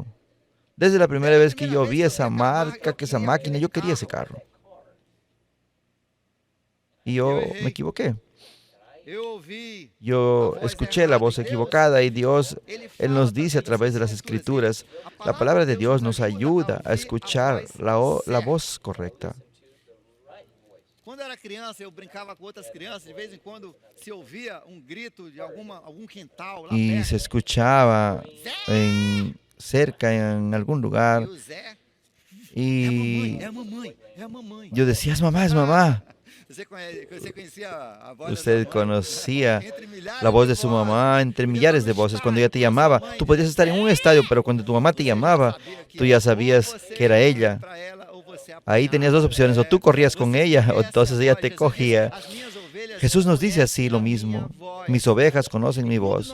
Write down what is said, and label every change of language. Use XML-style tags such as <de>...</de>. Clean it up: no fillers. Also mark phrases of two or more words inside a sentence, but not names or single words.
<es>Desde la primera vez que yo vi esa marca, que esa máquina, yo quería ese carro. Y yo me equivoqué. Yo escuché la voz equivocada y Dios, Él nos dice a través de las Escrituras, la palabra de Dios nos ayuda a escuchar la voz correcta.</es> <pt>Quando era criança, eu brincava com outras crianças, de vez em quando se ouvia grito de algum quintal lá</pt> <es>Y</es> <pt>perto.</pt> <es>se escuchaba cerca en algún lugar</es> <pt>E o Zé,</pt> <es>y</es> <pt>é a mamãe, é a mamãe.</pt> <es>yo decía, es mamá, es mamá.</es> <pt>Você conhecia a voz</pt> <es>Usted</es> <pt>da sua mãe?</pt> <es>conocía</es> <pt>Entre milhares</pt> <es>la voz de</es> <pt>de</pt> <es>su</es> <pt>vozes.</pt> <es>mamá entre millares de voces. Cuando ella te llamaba, tú podías estar en un estadio, pero cuando tu mamá te llamaba, tú ya sabías que era ella. Ahí tenías 2 opciones, o tú corrías con ella, o entonces ella te cogía. Jesús nos dice así lo mismo, mis ovejas conocen mi voz.</es>